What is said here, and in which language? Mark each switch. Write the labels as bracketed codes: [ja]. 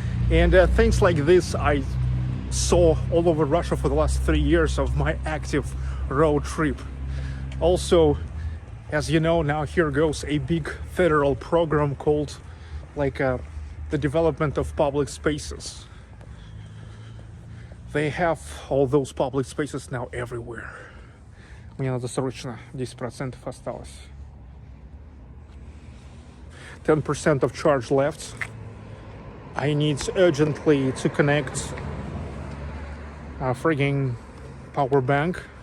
[en] And things like this I saw all over Russia for the last 3 years of my active road trip. Also, as you know, now here goes a big federal program called like the development of public spaces. They have all those public spaces now everywhere. [ru] Мне надо срочно, 10% осталось. [en] 10% of charge left. I need urgently to connect a frigging power bank.